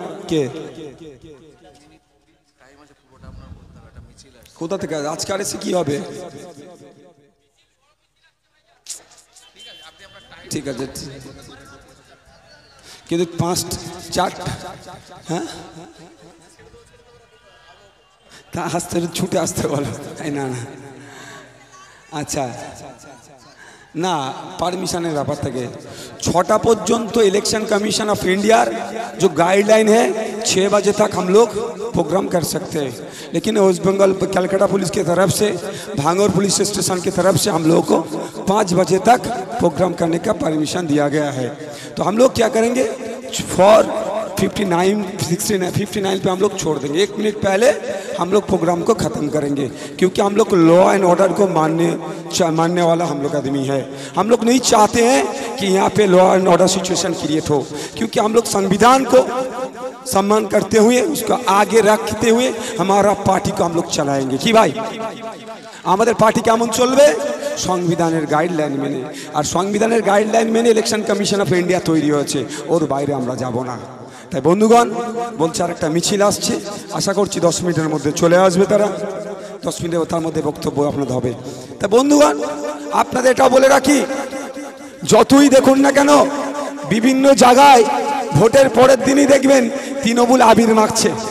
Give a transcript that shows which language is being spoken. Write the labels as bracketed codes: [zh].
[bn] কে কোথা থেকে আজকে আর এসে কি হবে? ঠিক আছে কিন্তু 5-4 হ্যাঁ তা আসতে ছুটে আসতে বলো। না না আচ্ছা না [hi] परमिशनर [bn] ব্যাপার থেকে [hi] 6टा पर्यंत इलेक्शन कमीशन ऑफ इंडिया जो गाइडलाइन है 6 बजे तक हम लोग प्रोग्राम कर सकते हैं। लेकिन वेस्ट बंगाल कलकत्ता पुलिस की तरफ से भांगड़ पुलिस स्टेशन की तरफ से हम लोग को 5 बजे तक प्रोग्राम करने का परमिशन दिया गया है। तो हम लोग क्या करेंगे फॉर 59 पे हम लोग छोड़ देंगे। 1 मिनट पहले हम लोग प्रोग्राम को ख़त्म करेंगे, क्योंकि हम लोग लॉ एंड ऑर्डर को मानने वाला हम लोग आदमी है। हम लोग नहीं चाहते हैं कि यहाँ पे law and order situation create हो, क्योंकि हम लोग संविधान को सम्मान करते हुए उसको आगे रखते हुए हमारा पार्टी को हम लोग चलाएंगे। कि भाई हमारे पार्टी [bn] केमन चलবে সংবিধানের গাইডলাইন মেনে। আর সংবিধানের গাইডলাইন মেনে ইলেকশন কমিশন অফ ইন্ডিয়া তৈরি হয়েছে, ওর বাইরে আমরা যাব না। তাই বন্ধুগণ বলছে আর একটা মিছিল আসছে, আশা করছি 10 মিনিটের মধ্যে চলে আসবে তারা। 10 মিনিটের তার মধ্যে বক্তব্য আপনাদের হবে। তাই বন্ধুগণ আপনাদের এটা বলে রাখি, যতই দেখুন না কেন বিভিন্ন জায়গায় ভোটের পরের দিনই দেখবেন তৃণমূল আবির মাখছে।